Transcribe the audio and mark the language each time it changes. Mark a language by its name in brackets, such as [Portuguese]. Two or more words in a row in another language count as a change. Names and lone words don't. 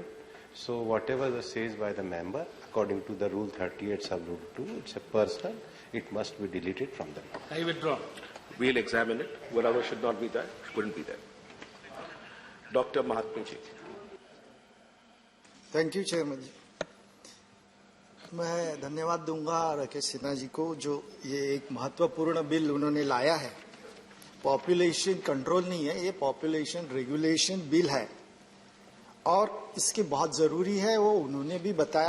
[English] So whatever the says by the member, according to the Rule 38, Sub-Rule 2, it's a personal. It must be deleted from the law. I withdraw. We'll examine it. Whatever should not be there, shouldn't be there. Dr. Mahatma Ji. thank you chairman जी। [Hindi] मैं धन्यवाद दूंगा राकेश सिन्हा जी को, जो ये एक महत्वपूर्ण बिल उन्होंने लाया है। [English] population control [Hindi] नहीं है, ये [English] population regulation bill [Hindi] है और इसकी बहुत जरूरी है, वो उन्होंने भी बताया।